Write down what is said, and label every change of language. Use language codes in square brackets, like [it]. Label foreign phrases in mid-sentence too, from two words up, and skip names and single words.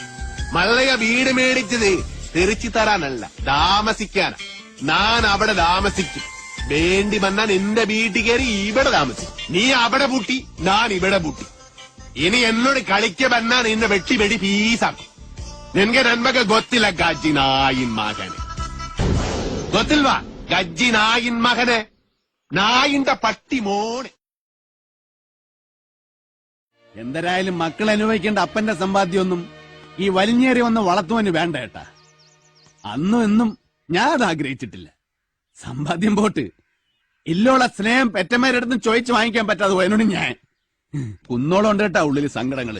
[ml] മള്ളയ വീട് മേടിച്ചത് തെറിച്ചു തരാനല്ല, താമസിക്കാനാ. ഞാൻ അവിടെ താമസിക്കും. വേണ്ടി വന്നാ നിന്റെ വീട്ടിൽ കയറി ഇവിടെ താമസിക്കും. നീ അവിടെ പൂട്ടി, ഞാൻ ഇവിടെ പൂട്ടി. ഇനി എന്നോട് കളിക്ക വന്നാ നിന്നെ വെട്ടി വെടി പീസാക്കും. നിനക്ക് നന്മക്ക് [kn] ಗೊತ್ತಿಲ್ಲ ಗಜ್ಜಿ ನಾಯಿನ್ ಮಗನೆ. ಗೊತ್ತಿಲ್ವಾ ಗಜ್ಜಿ ನಾಯಿನ್ ಮಗನೆ? [ml] നായിന്റെ പട്ടി മോനെ. എന്തരായാലും മക്കൾ അനുഭവിക്കേണ്ട അപ്പന്റെ സമ്പാദ്യമൊന്നും ഈ വലിഞ്ഞേറി വന്ന് വളർത്തുവാന് വേണ്ട ഏട്ടാ. അന്നും എന്നും ഞാൻ അത് ആഗ്രഹിച്ചിട്ടില്ല. സമ്പാദ്യം പോട്ട് ഇല്ലോള സ്നേഹം പെറ്റന്മാരടുത്ത് ചോദിച്ചു വാങ്ങിക്കാൻ പറ്റാതെ പോയതിനോട് ഞാൻ കുന്നോളം ഉണ്ട് കേട്ടാ ഉള്ളില് സങ്കടങ്ങള്.